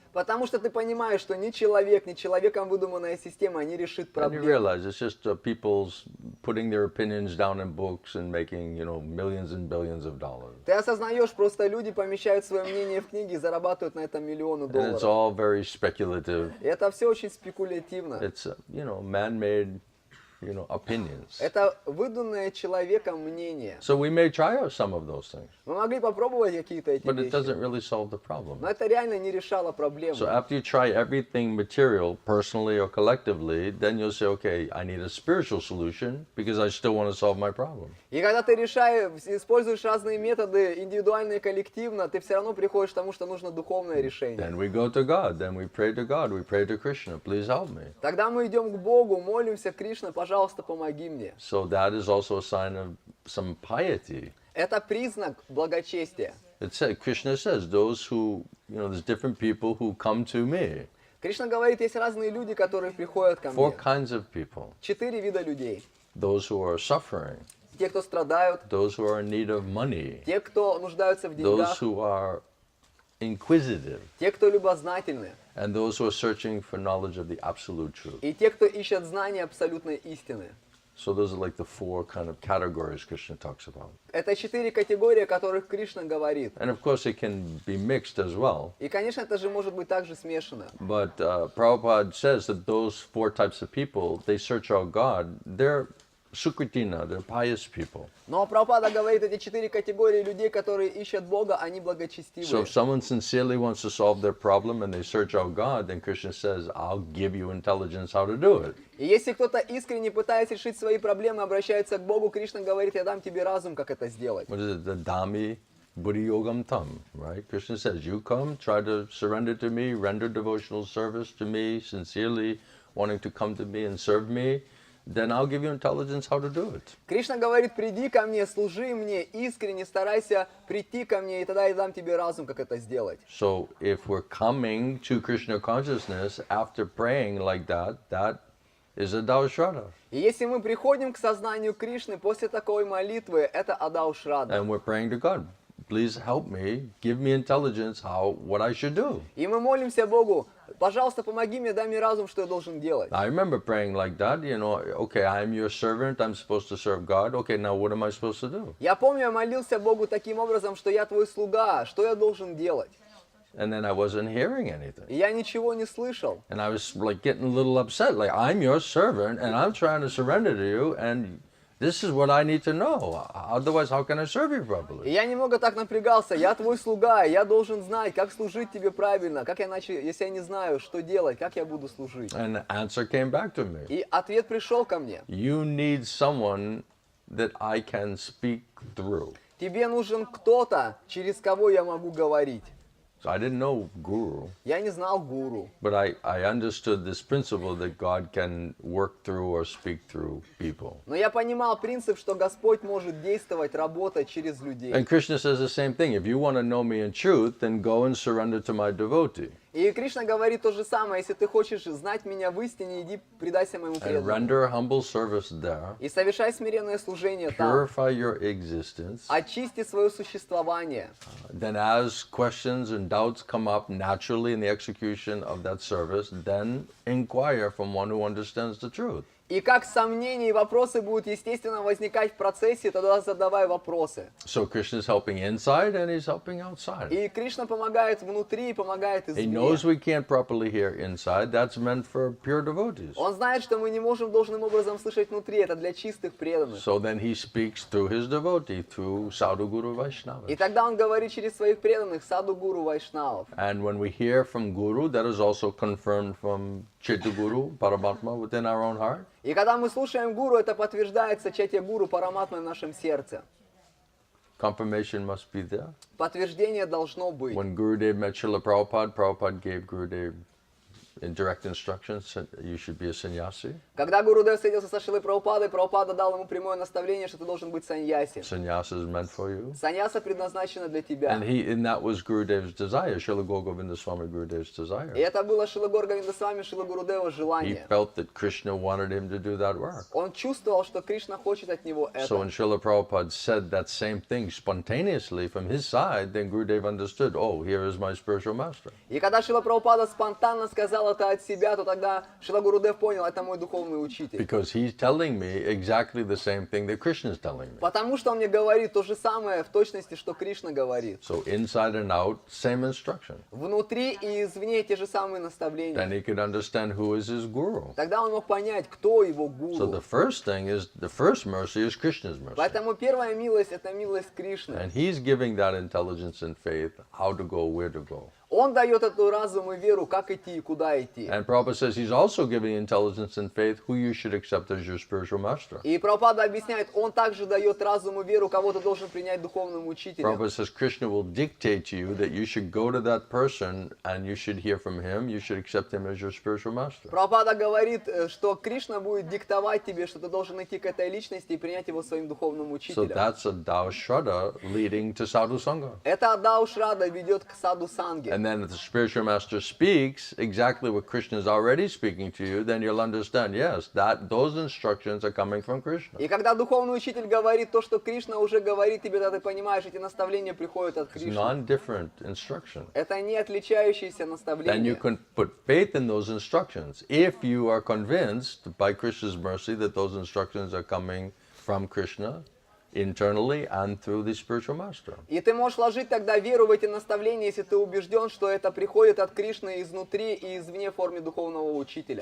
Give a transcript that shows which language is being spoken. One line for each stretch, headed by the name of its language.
Russian: Потому что ты понимаешь, что ни человек, ни человеком выдуманная система не решит
English: And you
Russian: проблему.
English: realize it's just people's putting their opinions down in books and making, millions and billions of dollars.
Russian: Ты осознаешь, просто люди помещают свое мнение в книги и зарабатывают на этом миллионы
English: And it's
Russian: долларов.
English: all very speculative.
Russian: И это все очень спекулятивно.
English: It's, man-made, opinions.
Russian: Это выдуманное человеком мнение.
English: So we may try out some of those things,
Russian: Мы могли попробовать какие-то эти
English: but it
Russian: вещи,
English: doesn't really solve the problem.
Russian: но это реально не решало проблему.
English: So after you try everything material, personally or collectively, then you'll say, okay, I need a spiritual solution because I still want to solve my problem.
Russian: И когда ты используешь разные методы, индивидуально и коллективно, ты все равно приходишь к тому, что нужно духовное решение.
English: Then we go to God, then we pray to God, we pray to Krishna, please help me.
Russian: Тогда мы идем к Богу, молимся, Кришна, пожалуйста, помоги мне.
English: So that is also a sign of some piety.
Russian: Это признак благочестия.
English: It said, Krishna says, those who, there's different people who come to me.
Russian: Кришна говорит, есть разные люди, которые приходят ко
English: Four
Russian: мне.
English: kinds of people.
Russian: 4 вида людей.
English: Those who are suffering,
Russian: Те, кто страдают,
English: those who are in need of money,
Russian: те, кто нуждаются в
English: those
Russian: деньгах,
English: who are inquisitive,
Russian: те, кто любознательны,
English: and those who are searching for knowledge of the absolute truth.
Russian: и те, кто ищет знания абсолютной истины.
English: So those are like the four kind of categories Krishna talks about.
Russian: Это 4 категории, о которых Кришна говорит.
English: And of course it can be mixed as well.
Russian: И, конечно, это же может быть также смешано.
English: But Prabhupada says that those four types of people, they search out God. They're Sukritina, they're pious people.
Russian: Но Прабхупада говорит, эти 4 категории людей, которые ищут Бога, они
English: So
Russian: благочестивые.
English: if someone sincerely wants to solve their problem and they search out God, then Krishna says, I'll give you intelligence how to do it.
Russian: И если кто-то искренне пытается решить свои проблемы, обращается к Богу, Кришна говорит, я дам тебе разум, как это сделать.
English: What is it?
Sanskrit: The Dami Buddhi-yogam tam,
English: right? Krishna says, you come, try to surrender to me, render devotional service to me, sincerely wanting to come to me and serve me, then I'll give you intelligence how to do it.
Russian: Кришна говорит, приди ко мне, служи мне, искренне старайся прийти ко мне, и тогда я дам тебе разум, как это сделать.
English: So if we're coming to Krishna consciousness after praying like that, that is a Daushrada.
Russian: И если мы приходим к сознанию Кришны после такой молитвы, это Адау Шрада.
English: And we're praying to God, please help me, give me intelligence what I should do.
Russian: И мы молимся Богу, пожалуйста, помоги мне, дай мне разум, что я должен делать.
English: I remember praying like that, okay, I'm your servant, I'm supposed to serve God. Okay, now what am I supposed to do?
Russian: Я помню, я молился Богу таким образом, что я твой слуга, что я должен делать?
English: And then I wasn't hearing anything.
Russian: И я ничего не слышал.
English: And I was like getting a little upset, like I'm your servant and I'm trying to surrender to you and this is what I need to know. Otherwise, how can I serve you
Russian: И
English: properly?
Russian: я немного так напрягался, я твой слуга, я должен знать, как служить тебе правильно, как я если я не знаю, что делать, как я буду служить.
English: And the answer came back to me.
Russian: И ответ пришел ко мне.
English: You need someone that I can speak through.
Russian: Тебе нужен кто-то, через кого я могу говорить.
English: So I didn't know guru,
Russian: Я не знал гуру.
English: but I understood this principle that God can work through or speak through people.
Russian: Но я понимал принцип, что Господь может действовать, работать через людей.
English: And Krishna says the same thing. If you want to know me in truth, then go and surrender to my devotee.
Russian: И Кришна говорит то же самое. Если ты хочешь знать меня в истине, иди предайся моему
English: And
Russian: преданному.
English: render humble service there.
Russian: И совершай смиренное служение там.
English: Purify your existence.
Russian: Очисти свое существование.
English: Then as questions and doubts come up naturally in the execution of that service, then inquire from one who understands the truth.
Russian: И как сомнения и вопросы будут естественно возникать в процессе, тогда задавай вопросы.
English: So Krishna is helping inside and he's helping outside.
Russian: И Кришна помогает внутри и помогает
English: He
Russian: извне.
English: knows we can't properly hear inside. That's meant for pure devotees.
Russian: Он знает, что мы не можем должным образом слышать внутри, это для чистых преданных.
English: So then he speaks through his devotee, through Sadhu Guru Vaishnava.
Russian: И тогда он говорит через своих преданных, саду гуру вайшнавов.
English: And when we hear from Guru, that is also confirmed from Chaitya Guru, Paramatma, within our own heart.
Russian: И когда мы слушаем гуру, это подтверждается чатья гуру параматмой в нашем сердце.
English: Confirmation must be there.
Russian: Подтверждение должно быть.
English: When Gurudev met Srila Prabhupada, Prabhupada gave Gurudev in direct instructions, you should be a sannyasi.
Russian: Когда Гурудев встретился со Шрилой Прабхупадой, Прабхупада дал ему прямое наставление, что ты должен быть саньяси.
English: Sannyasa is meant for you.
Russian: Саньяса предназначена для тебя.
English: And that was Gurudev's desire, Srila Govinda Swami Gurudev's desire.
Russian: И это было Шрила Горговинда Свами, Шрила Гурудева
English: He
Russian: желание.
English: felt that Krishna wanted him to do that work.
Russian: Он чувствовал, что Кришна хочет от него
English: So
Russian: это.
English: when Srila Prabhupada said that same thing spontaneously from his side, then Gurudev understood, oh, here is my spiritual master.
Russian: И когда Шрила Прабхупада спонтанно сказал это от себя, то тогда Шрила Гурудев понял, это мой духовный учитель.
English: Because he's telling me exactly the same thing that Krishna is telling me.
Russian: Потому что он мне говорит то же самое в точности, что Кришна говорит.
English: So inside and out, same instruction.
Russian: Внутри и извне те же самые
English: Then
Russian: наставления.
English: he could understand who is his guru.
Russian: Тогда он мог понять, кто его
English: So the
Russian: гуру.
English: first thing is, the first mercy is Krishna's mercy.
Russian: Поэтому первая милость — это милость Кришны.
English: And he's giving that intelligence and faith, how to go, where to go.
Russian: Он дает эту разум и веру, как идти и куда идти.
English: And Prabhupada says he's also giving intelligence and faith who you should accept as your spiritual master.
Russian: И Прабхупада объясняет, он также дает разум и веру, кого ты должен принять духовным учителем.
English: Prabhupada says Krishna will dictate to you that you should go to that person and you should hear from him, you should accept him as your spiritual master.
Russian: Прабхупада говорит, что Кришна будет диктовать тебе, что ты должен идти к этой личности и принять его своим духовным
English: So
Russian: учителем.
English: that's a Dao Shraddha leading to Sadhu Sangha.
Russian: Это Адау Шрада ведет к саду санге.
English: And then if the spiritual master speaks exactly what Krishna is already speaking to you, then you'll understand, yes, those instructions are coming from Krishna.
Russian: И когда духовный учитель говорит то, что Кришна уже говорит тебе, тогда ты понимаешь, эти наставления приходят от
English: It's
Russian: Кришны.
English: non-different instruction.
Russian: Это не отличающиеся
English: Then you
Russian: наставления.
English: can put faith in those instructions if you are convinced by Krishna's mercy that those instructions are coming from Krishna internally and through the spiritual master.
Russian: И ты можешь вложить тогда веру в эти наставления, если ты убежден, что это приходит от Кришны изнутри и извне в форме духовного учителя.